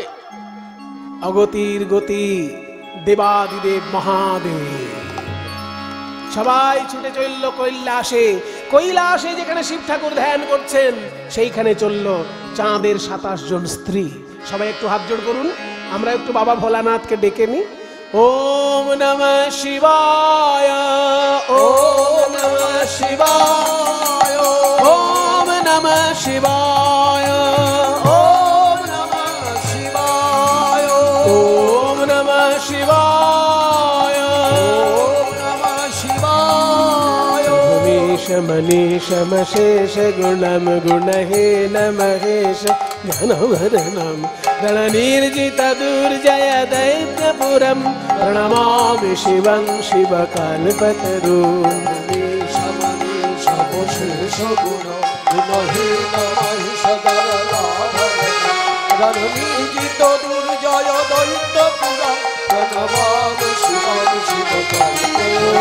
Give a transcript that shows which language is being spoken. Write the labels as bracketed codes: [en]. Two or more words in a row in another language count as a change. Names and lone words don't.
[bn] অগতির গতি দেবাদিদেব মহাদেব সবাই ছুটে চলল কৈলাসে। কৈলাসে যেখানে শিব ঠাকুর ধ্যান করছেন, সেইখানে চলল চাঁদের 27 জন স্ত্রী। সবাই একটু হাত জোড় করুন, আমরা একটু বাবা ভোলানাথকে ডেকে নি। [sa] ওম নমঃ শিবায়, ওম নমঃ শিবায়, ওম নমঃ শিবায়, ওম নমঃ শিবায়, ওম নমঃ শিবায়, ওম নমঃ শিবায়। মনীষমশেষ গুণম গুণহীন মহেশ জ্ঞানভरणं रणनिर्जित दुर्जय दैत्यपुरं प्रणमामि शिवं शिवकल्पतरुं। रणनिर्जित दुर्जय दैत्यपुरं प्रणमामि शिवं शिवकल्पतरुं।